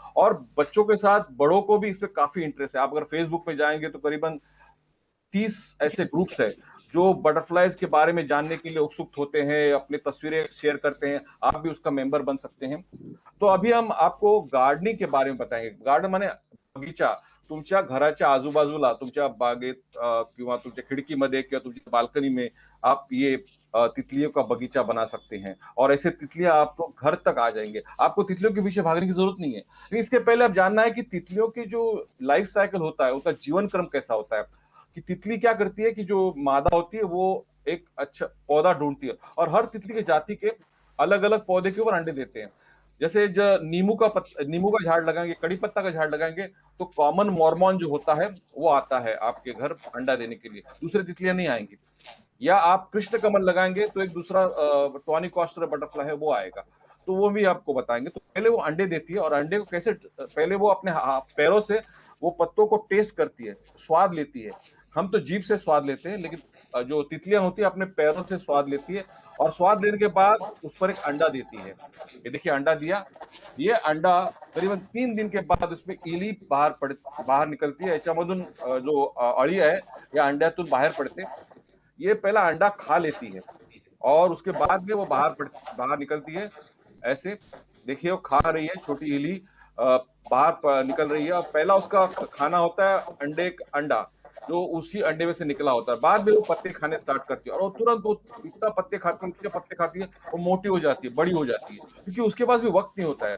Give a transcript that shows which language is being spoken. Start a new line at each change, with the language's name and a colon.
Hindi: और बच्चों के साथ बड़ों को भी इसमें काफी इंटरेस्ट है। आप अगर फेसबुक पे जाएंगे तो करीबन 30 ऐसे ग्रुप्स है जो बटरफ्लाइज के बारे में जानने के लिए उत्सुक होते हैं, अपनी तस्वीरें शेयर करते हैं। आप भी उसका मेंबर बन सकते हैं। तो अभी हम आपको गार्डनिंग के बारे में बताएंगे। गार्डन माने बगीचा।
Marathi: तुमच्या घराच्या आजूबाजूला, तुमच्या बागेत किंवा तुमच्या खिडकीमध्ये किंवा तुमच्या बाल्कनी
Hindi: में आप ये तितलियों का बगीचा बना सकते हैं। और ऐसे तितलियां आपको घर तक आ जाएंगे, आपको तितलियों के पीछे भागने की जरूरत नहीं है। लेकिन इसके पहले आप जानना है कि तितलियों की जो लाइफ साइकिल होता है, उनका जीवन क्रम कैसा होता है। कि तितली क्या करती है कि जो मादा होती है वो एक अच्छा पौधा ढूंढती है, और हर तितली के जाति के अलग अलग पौधे के ऊपर अंडे देते हैं। जैसे जो नींबू का झाड़ लगाएंगे, कड़ी पत्ता का झाड़ लगाएंगे, तो कॉमन मॉर्मॉन जो होता है वो आता है आपके घर अंडा देने के लिए, दूसरे तितलियां नहीं आएंगी। या आप कृष्ण कमल लगाएंगे तो एक दूसरा टॉनी कॉस्टर बटरफ्लाई है वो आएगा। तो वो भी आपको बताएंगे। तो पहले वो अंडे देती है, और अंडे को कैसे, पहले वो अपने पैरों से वो पत्तों को टेस्ट करती है, स्वाद लेती है। हम तो जीभ से स्वाद लेते हैं, लेकिन जो तितलियां होती है अपने पैरों से स्वाद लेती है, और स्वाद लेने के बाद उस पर एक अंडा देती है। ये देखिए अंडा दिया। ये अंडा करीबन 3 दिन के बाद उसमें इली बाहर निकलती है।
Marathi: याच्यामधून जो अळी आहे या अंड्यातून बाहेर पडते।
Hindi: ये पहला अंडा खा लेती है, और उसके बाद में वो बाहर निकलती है। ऐसे देखिए वो खा रही है, छोटी इली बाहर निकल रही है। और पहला उसका खाना होता है अंडा, जो उसी अंडे में से निकला होता है। बाद में वो पत्ते खाने स्टार्ट करती है, और वो तुरंत वो इतना पत्ते खाती है, वो मोटी हो जाती है, बड़ी हो जाती है, क्योंकि उसके पास भी वक्त नहीं होता है।